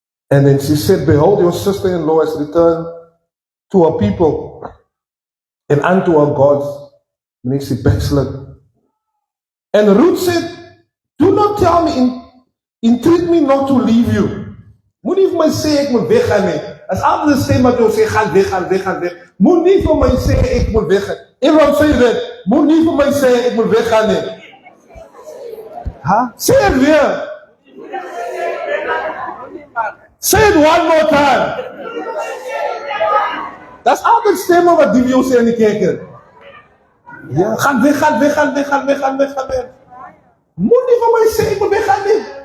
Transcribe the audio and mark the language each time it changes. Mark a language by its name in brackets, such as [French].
[English] And then she said, behold, your sister-in-law has returned to her people and unto her gods. Meaning she backslid. And Ruth said, do not tell me, entreat me not to leave you. [Afrikaans] Moet nie vir my sê ek moet weggaan nie. As altyd 'n stem wat jou sê gaan weg, gaan weg, gaan weg. Moet nie vir my sê ek moet weggaan. [English] Everyone say that. [Afrikaans] Moet nie vir my sê ek moet weggaan nie. [English] Huh? Say it [Afrikaans] weer. [English] Say it one more time. That's [Afrikaans] altyd stemme wat die jou sê in die kerk. Ja, gaan weg, gaan weg, gaan weg, gaan weg, gaan weg, gaan weg. Moet nie vir my sê ek moet weggaan nie.